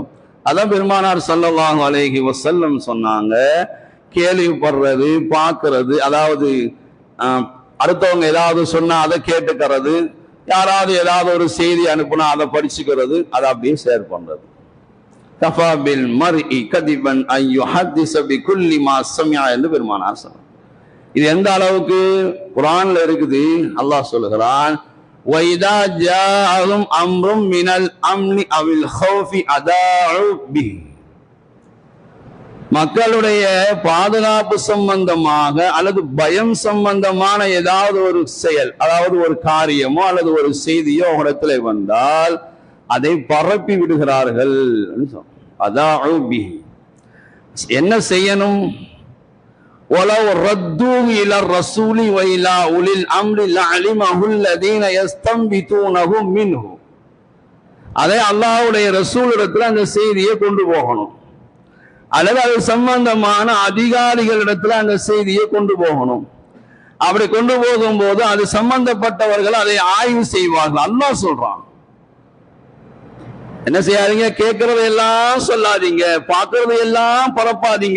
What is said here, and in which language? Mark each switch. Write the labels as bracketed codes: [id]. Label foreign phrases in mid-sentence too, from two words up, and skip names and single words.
[ta] அதான் பெருமானார் [ar] صلى الله عليه وسلم [ta] சொன்னாங்க, கேள்விப்படுறது, பார்க்கறது, அதாவது அடுத்தவங்க ஏதாவது சொன்னா அதை கேட்டுக்கிறது, யாராவது ஏதாவது ஒரு செய்தி அனுப்புனா அதை படிச்சுக்கிறது, அதை அப்படியே ஷேர் பண்றது. [ar] كفى بالمرء كذبا أن يحدث بكل ما سمع [ta] என்று பெருமானார் சொன்னார். இது எந்த அளவுக்கு குர்ஆன்ல இருக்குது? அல்லாஹ் சொல்லுகிறான், [ar] وَإِذَا جَاءَهُمْ أَمْرٌ مِنَ الْأَمْنِ أَوِ الْخَوْفِ أَذَاعُوا بِهِ. [ta] மக்களுடைய பாதுகாப்பு சம்பந்தமாக அல்லது பயம் சம்பந்தமான ஏதாவது ஒரு செயல், அதாவது ஒரு காரியமோ அல்லது ஒரு செய்தியோ இடத்துல வந்தால் அதை பரப்பி விடுகிறார்கள். [ar] أذاعوا به. [ta] என்ன செய்யணும்? [ar] وَلَوْ رَدُّوهُ إِلَى الرَّسُولِ وَإِلَى أُولِي الْأَمْرِ لَعَلِمَهُ الَّذِينَ يَسْتَنبِطُونَهُ مِنْهُ. [ta] அதை அல்லாஹ்வுடைய ரசூலிடத்துல அந்த செய்தியை கொண்டு போகணும், அல்லது அது சம்பந்தமான அதிகாரிகளிடத்துல அந்த செய்தியை கொண்டு போகணும். அப்படி கொண்டு போகும்போது அது சம்பந்தப்பட்டவர்கள் அதை ஆய்வு செய்வார்கள். அல்லாஹ் சொல்றான், என்ன செய்யாதீங்க, கேட்கறதை எல்லாம் சொல்லாதீங்க, பார்க்கறதை எல்லாம் பரப்பாதீங்க.